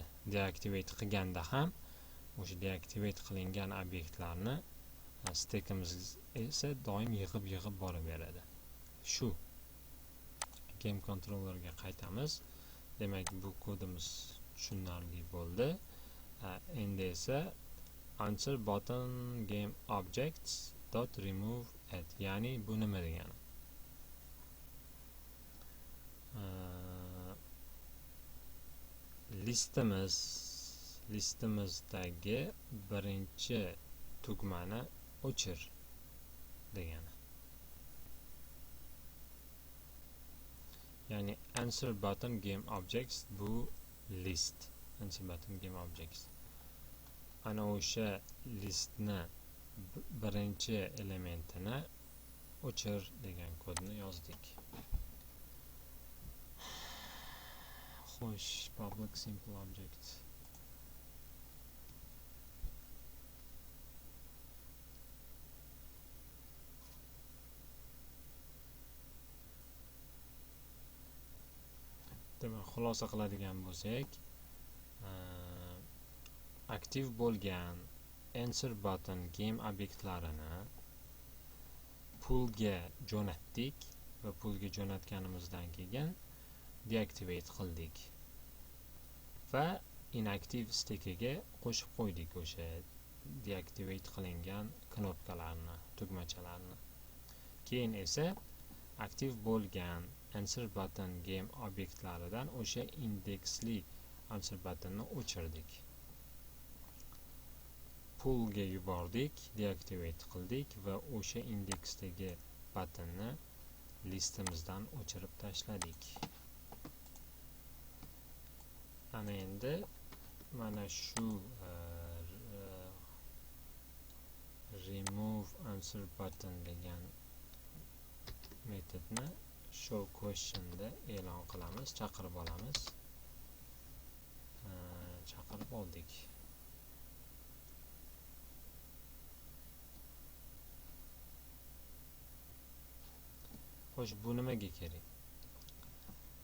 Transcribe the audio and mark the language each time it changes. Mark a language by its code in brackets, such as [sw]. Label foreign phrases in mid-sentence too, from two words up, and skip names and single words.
[uz] Deactivate qilganda ham o'sha deactivate qilingan obyektlarni stekimiz esa doim yig'ib boraveradi. Shu [en] game controllerga [uz] qaytamiz. Demak, bu kodimiz tushunarli bo'ldi. Endi esa [en] answer button game objects dot remove it, [uz] ya'ni bu nima degani? Listimizdagi birinchi tugmani o'chir degani. [en] Ya'ni answer button game objects bu list. Answer button game objects. [uz] Ana o'sha listni birinchi elementini o'chir degan kodni yozdik. Xo'sh, [en] public simple object. [uz] Demak, xulosa qiladigan bo'lsak, aktiv bo'lgan answer [en] button game [uz] obyektlarini pullga jo'natdik va pullga jo'natganimizdan keyin deactivate qildik va inactive stekiga qo'shib qo'ydik o'sha deactivate qilingan knopkalarni, tugmachalarni. Keyin esa aktiv bo'lgan [en] answer button game [uz] obyektlaridan o'sha indeksli [en] answer buttonni [uz] o'chirdik. Pullga yubordik, deactivate qildik va o'sha indeksdagi buttonni listimizdan o'chirib tashladik. Ana endi mana shu [en] remove answer button [uz] degan metodni [en] show question [uz] da e'lon qilamiz, chaqirib olamiz. Chaqirib oldik. Xo'sh, bu nimaga kerak?